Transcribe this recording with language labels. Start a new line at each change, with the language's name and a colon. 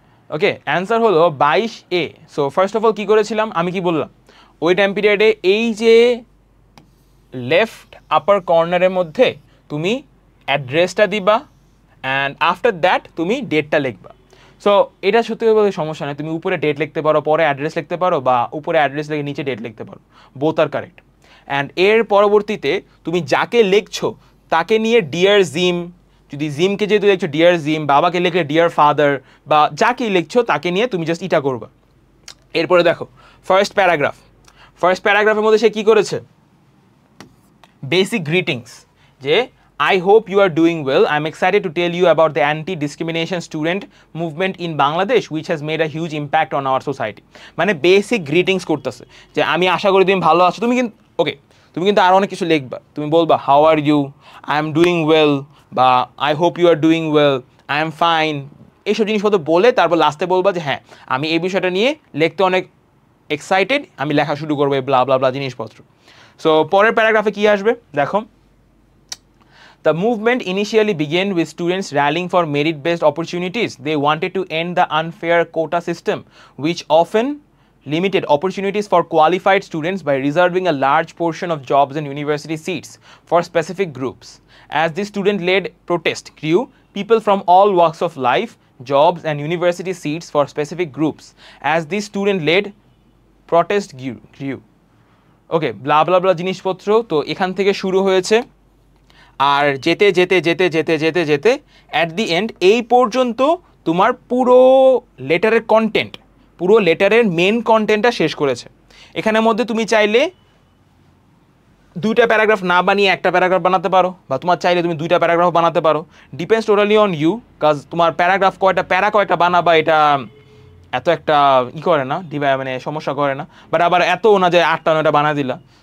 Bangla: Okay, answer হলো 22A. So first of all কি করেছিলাম, আমি কি বললাম, ওই টাইম পিরিয়ডে এই যে লেফট আপার কর্নারের মধ্যে তুমি অ্যাড্রেসটা দিবা, অ্যান্ড আফটার দ্যাট তুমি ডেটটা লিখবা। সো এটা সত্যি বলতে সমস্যা নেই, তুমি উপরে ডেট লিখতে পারো, পরে অ্যাড্রেস লিখতে পারো, বা উপরে অ্যাড্রেস লিখে নিচে ডেট লিখতে পারো, বোথ আর কারেক্ট। অ্যান্ড এর পরবর্তীতে তুমি যাকে লিখছো তাকে নিয়ে ডিয়ার জিম, যদি জিমকে যেহেতু লিখছো ডিয়ার জিম, বাবাকে লিখলে ডিয়ার ফাদার, বা যাকেই লিখছো তাকে নিয়ে তুমি জাস্ট এটা করবা। এরপরে দেখো ফার্স্ট প্যারাগ্রাফের মধ্যে সে কী করেছে, বেসিক গ্রিটিংস, যে I hope you are doing well.
English: I'm excited to tell you about the anti-discrimination student movement in Bangladesh, which has made a huge impact on our society.
Bangla: মানে basic greetings করতেছে, যে আমি আশা করি তুমি ভালো আছো। তুমি কিন্তু ওকে, তুমি কিন্তু আরও অনেক কিছু লিখবা, তুমি বলবা how are you, I am doing well, বা I hope you are doing well, I am fine, এইসব জিনিসপত্র বলে তারপর লাস্টে বলবা যে হ্যাঁ আমি এই বিষয়টা নিয়ে লিখতে অনেক এক্সাইটেড, আমি লেখা শুরু করবো ব্লা ব্লা ব্লা জিনিসপত্র।
English: So পরের প্যারাগ্রাফে কি আসবে দেখো, the movement initially began with students rallying for merit-based opportunities. They wanted to end the unfair quota system, which often limited opportunities for qualified students by reserving a large portion of jobs and university seats for specific groups. As this student-led protest grew, people from all walks of life, jobs and university seats for specific groups. As this student-led protest grew.
Bangla: Okay, blah blah blah জিনিসপত্র তো এখান থেকে শুরু হয়েছে, আর যেতে যেতে যেতে যেতে যেতে যেতে অ্যাট দি এন্ড এই পর্যন্ত তোমার পুরো লেটারের কন্টেন্ট, পুরো লেটারের মেন কন্টেন্টটা শেষ করেছে। এখানের মধ্যে তুমি চাইলে দুইটা প্যারাগ্রাফ না বানিয়ে একটা প্যারাগ্রাফ বানাতে পারো, বা তোমার চাইলে তুমি দুইটা প্যারাগ্রাফ বানাতে পারো, ডিপেন্ডস টোটালি অন ইউ, কাজ তোমার প্যারাগ্রাফ কয়টা বানাবা এটা এত একটা করে না, মানে সমস্যা করে না, বাট আবার এত না যে 8টা 9টা বানা দিলা।